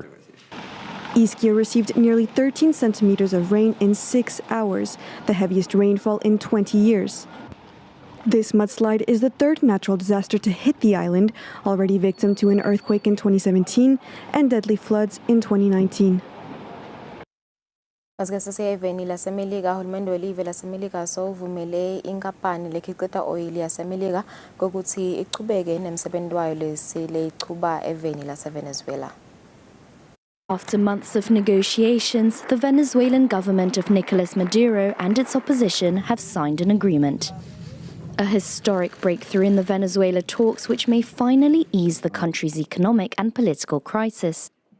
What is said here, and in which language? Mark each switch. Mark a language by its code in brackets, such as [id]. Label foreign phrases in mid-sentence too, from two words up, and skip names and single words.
[en] Ischia received nearly 13 centimeters of rain in 6 hours, the heaviest rainfall in 20 years. This mudslide is the third natural disaster to hit the island, already victim to an earthquake in 2017 and deadly floods in 2019. [ss] Asiyeveni lasemelika uhulumende welive lasemelika sowuvumele inkampani lekhiqida oil yasemelika kokuthi iqhubeke nemsebenzi wayo lesile ichuba eveni laseVenezuela. [en] After months of negotiations, the Venezuelan government of Nicolas Maduro and its opposition have signed an agreement. A historic breakthrough in the Venezuela talks which may finally ease the country's economic and political crisis.